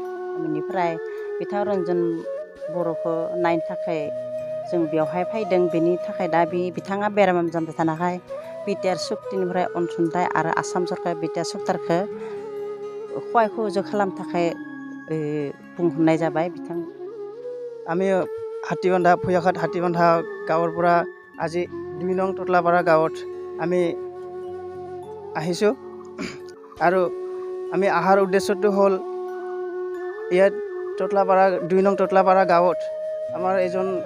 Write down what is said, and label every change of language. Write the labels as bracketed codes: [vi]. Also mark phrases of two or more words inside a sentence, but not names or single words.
[brx] गामिनिफ्राय बिथां रन्जन बर'खौ नायनो थाखाय जों बेवहाय फैदों। बेनि थाखाय दा बिथाङा बेराम जाबाय थानायखाय बिटिआर सुक्तिनिफ्राय अनसुंथाइ आरो आसाम सरकार बिटिआर सरकारखौ सहाय सुजुग खालामनो थाखाय बुंहरनाय जाबाय। बिथां [as] আমি হাতীবান্ধা ফুয়াখাত হাতীবান্ধা গাঁৱৰ পৰা আজি 2 নং ততলাপাৰা গাঁৱত আমি আহিছোঁ আৰু আমি অহাৰ উদ্দেশ্যটো হ'ল ইয়াত ততলাপাৰা 2 নং ততলাপাৰা গাঁৱত আমাৰ এজন